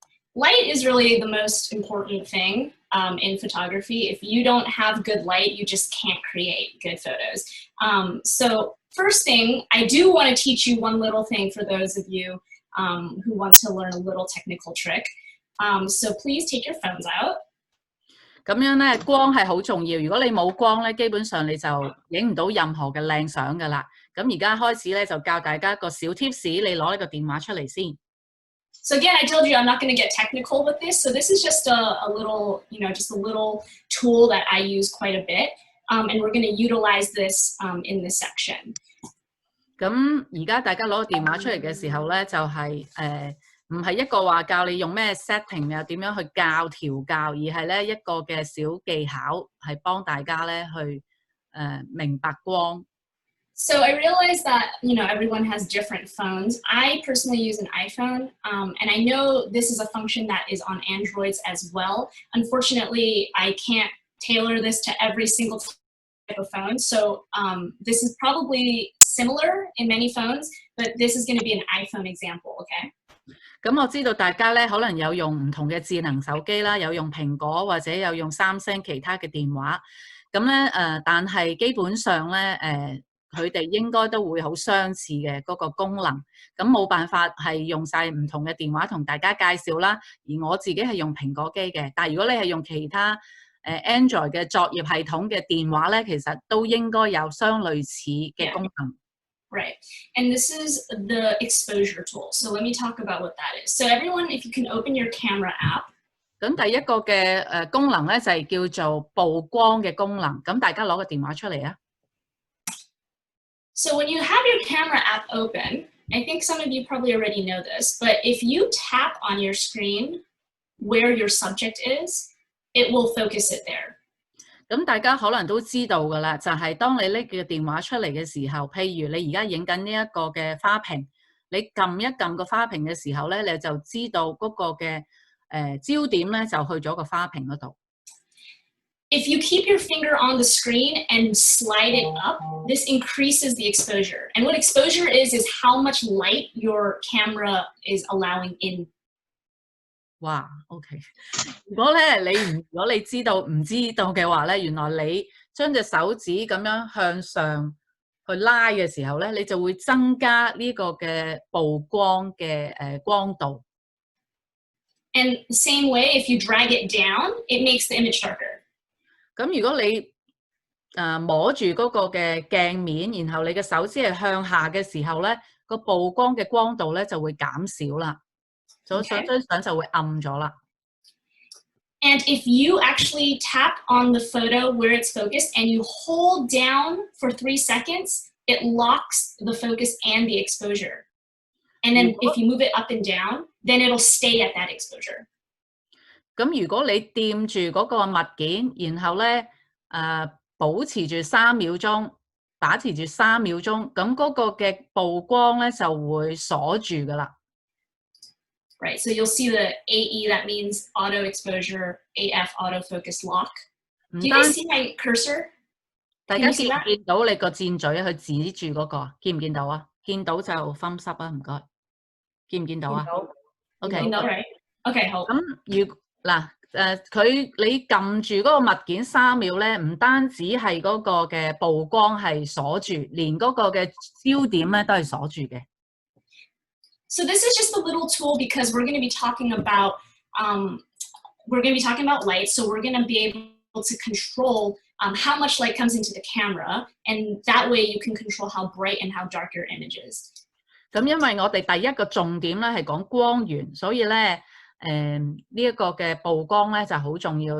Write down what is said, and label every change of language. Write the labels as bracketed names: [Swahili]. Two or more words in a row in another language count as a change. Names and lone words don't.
[English] light is really the most important thing in photography. If you don't have good light, you just can't create good photos. So first thing, I do want to teach you one little thing for those of you who want to learn a little technical trick. So please take your phones out. [Cantonese] 咁樣咧，光係好重要。如果你冇光咧，基本上你就影唔到任何嘅靚相㗎啦。咁而家開始咧，就教大家一個小 tips， 你攞呢個電話出嚟先。 [English] So again, I told you I'm not going to get technical with this. So this is just a little, just a little tool that I use quite a bit, and we're going to utilize this in this section. [Cantonese] 咁而家大家攞個電話出嚟嘅時候咧，就係唔係一個話教你用咩 setting 又點樣去調教，而係咧一個嘅小技巧，係幫大家咧去明白光。 [English] So I realize that, everyone has different phones. I personally use an iPhone, and I know this is a function that is on Androids as well. Unfortunately, I can't tailor this to every single type of phone. So this is probably similar in many phones, but this is going to be an iPhone example, okay? [Cantonese] 咁我知道大家咧可能有用唔同嘅智能手機啦，有用蘋果或者有用三星其他嘅電話。咁咧但係基本上咧佢哋應該都會好相似嘅嗰個功能，咁冇辦法係用晒唔同嘅電話同大家介紹啦。而我自己係用蘋果機嘅，但係如果你係用其他Android 嘅作業系統嘅電話咧，其實都應該有相類似嘅功能。 [English] Right, and this is the exposure tool. So let me talk about what that is. So everyone, if you can open your camera app. [Cantonese] 咁第一個嘅功能咧就係叫做曝光嘅功能。咁大家攞個電話出嚟啊！ [English] So when you have your camera app open, I think some of you probably already know this, but if you tap on your screen where your subject is, it will focus it there. [Cantonese] 咁大家可能都知道㗎啦，就係當你拎個電話出嚟嘅時候，譬如你而家影緊呢一個嘅花瓶，你撳一撳個花瓶嘅時候咧，你就知道嗰個嘅焦點咧就去咗個花瓶嗰度。 [English] If you keep your finger on the screen and slide it up, this increases the exposure. And what exposure is how much light your camera is allowing in. 哇 ，OK。 [Cantonese] 如果你知道唔知道嘅話咧，原來你將隻手指咁樣向上去拉嘅時候咧，你就會增加呢個嘅曝光嘅光度。 [English] And the same way, if you drag it down, it makes the image darker. [Cantonese] 咁如果你摸住嗰個嘅鏡面，然後你嘅手指係向下嘅時候咧，個曝光嘅光度咧就會減少啦。所以張相就會暗咗啦。 [English] And if you actually tap on the photo where it's focused and you hold down for 3 seconds, it locks the focus and the exposure. And then if you move it up and down, then it'll stay at that exposure. [Cantonese] 咁如果你掂住嗰個物件，然後咧保持住3秒鐘，把持住3秒鐘，咁嗰個嘅曝光咧就會鎖住噶啦。 [English] Right, so you'll see the AE, that means auto exposure, AF, autofocus lock. Do you guys see my cursor? [Cantonese] 大家見唔見到你個箭嘴去指住嗰個？見唔見到啊？見到就 [English] thumbs up [Cantonese] 啊，唔該。見唔見到啊 ？OK，見到 right？ OK， 好。咁你撳住嗰個物件3秒咧，唔單止係嗰個嘅曝光係鎖住，連嗰個嘅焦點咧都係鎖住嘅。 [English] So this is just a little tool because we're going to be talking about light. So we're going to be able to control how much light comes into the camera, and that way you can control how bright and how dark your image is. [Cantonese] 咁因為我哋第一個重點咧係講光源，所以咧呢一個嘅曝光咧就好重要。